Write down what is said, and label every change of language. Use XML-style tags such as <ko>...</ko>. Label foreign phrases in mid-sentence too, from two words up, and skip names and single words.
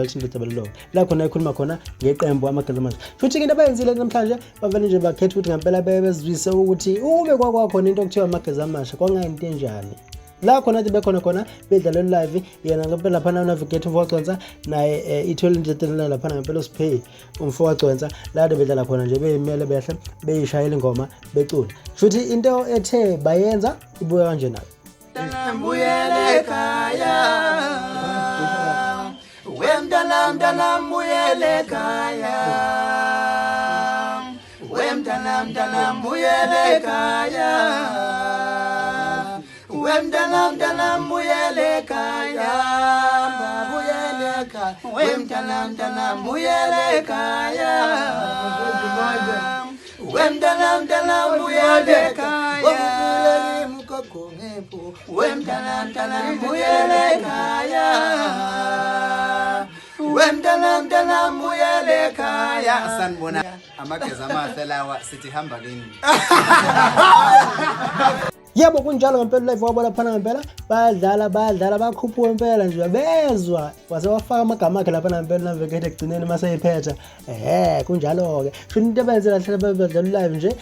<zu>reality indaba la khona ikhuluma khona ngeqembu amageza amasha futhi into abayenzile namhlanje bavele nje bakhetha ukuthi ngempela bezizwise ukuthi ube kwakhona into okuthiwa amageza amasha kwangayinto enjani la khona nje bekhona bedlala live yena ngempela phana unavigator mfocanza naye ithole indlela lapha ngempela usipay umfocanza la bedlala khona nje beyimele behle beyishayela ingoma becula futhi into ethe bayenza ibuya kanje nayo Mbuyele kaya Wemdala mbuyele kaya Wemdala mbuyele kaya Wemdala mbuyele kaya Mbuyele kaya Wemdala mbuyele kaya Wemdala mbuyele kaya Wemdala mbuyele kaya Wemdala mbuyele kaya Sanibona amageza amahle lawa sithi hamba kini Yebo kunjalo ngempela live wabona phana ngempela bayadlala bakhuphuka ngempela nje bezwa wase wafaka amagama akhe lapha ngempela navigator egcineni mase iphetha kunjalo ke futhi into abayenzela hlala bedlala live nje</zu>